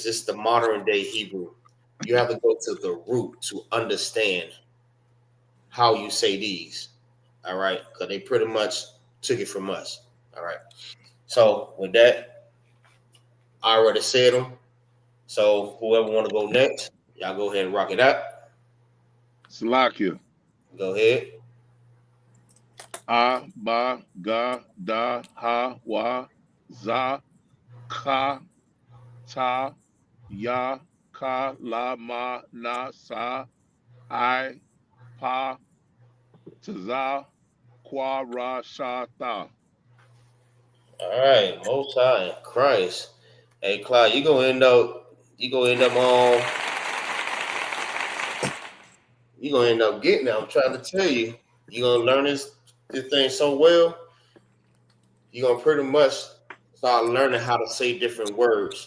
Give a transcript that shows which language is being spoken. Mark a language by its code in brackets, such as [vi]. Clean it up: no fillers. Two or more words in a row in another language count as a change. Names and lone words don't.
[en] It's the modern day Hebrew. You have to go to the root to understand how you say these. All right, because they pretty much took it from us. All right. So with that, I already said them. So whoever want to go next, y'all go ahead and rock it out. Salakia. Go ahead. [he] A, ba, ga, da, ha, wa, za, ka, ta, ya, ka, la, ma, na, sa, I, pa, taza, kwa, ra, sha, tha. [en] All right, Most High in Christ. Hey, Clyde, you gonna end up getting it. I'm trying to tell you, you're gonna learn this thing so well. You're gonna pretty much start learning how to say different words.